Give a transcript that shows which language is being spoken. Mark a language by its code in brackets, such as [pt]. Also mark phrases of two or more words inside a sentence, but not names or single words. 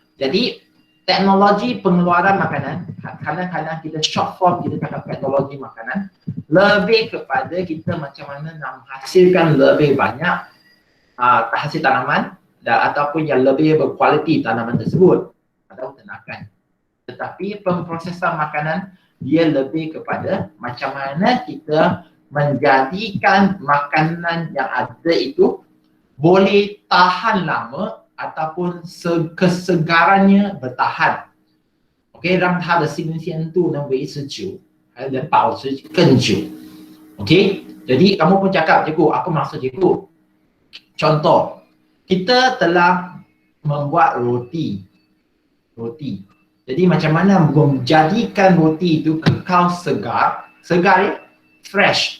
[ms] Jadi teknologi pengeluaran makanan, kadang-kadang kita [en] short form [ms] kita cakap teknologi makanan, lebih kepada kita macam mana nak menghasilkan lebih banyak hasil tanaman ataupun yang lebih berkualiti tanaman tersebut atau ternakan. Tetapi pemprosesan makanan dia lebih kepada macam mana kita menjadikan makanan yang ada itu boleh tahan lama ataupun kesegarannya bertahan. [zh] OK， 让它的新鲜度能维持久，还能保持更久。OK， [ms] jadi kamu pun cakap, cikgu, apa maksud cikgu? Contoh, kita telah membuat roti. Jadi macam mana menjadikan roti itu kekal segar ya, fresh.